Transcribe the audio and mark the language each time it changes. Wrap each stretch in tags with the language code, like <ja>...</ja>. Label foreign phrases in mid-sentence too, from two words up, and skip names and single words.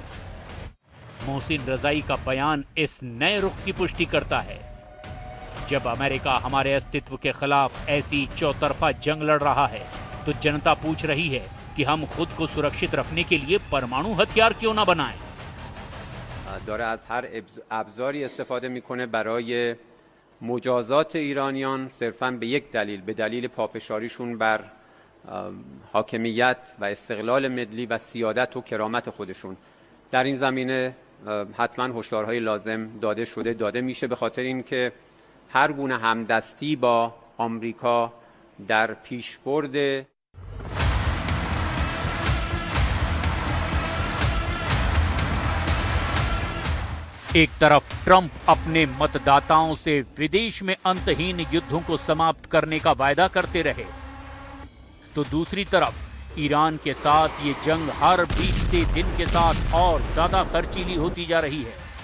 <hi>मोहसिन रजाई का बयान इस नए रुख की पुष्टि करता है। जब अमेरिका हमारे अस्तित्व के खिलाफ ऐसी चौतरफा जंग लड़ रहा है, तो जनता पूछ रही है कि हम खुद को सुरक्षित रखने के लिए परमाणु हथियार क्यों न बनाएं?</hi> <fa>داره از هر ابزاری استفاده میکنه برای مجازات ایرانیان صرفاً به یک دلیل، به دلیل پافشاریشون بر حاکمیت و استقلال ملی و سیادت و کرامت خودشون. در این زمینه حتما هشدارهای لازم داده میشه، به خاطر اینکه هر گونه همدستی با آمریکا در پیشبرد</fa> <hi>एक तरफ ट्रंप अपने मतदाताओं से विदेश में अंतहीन युद्धों को समाप्त करने का वायदा करते रहे, तो दूसरी तरफ ईरान के साथ ये जंग हर बीतते दिन के साथ और ज्यादा खर्चीली होती जा रही है।</hi>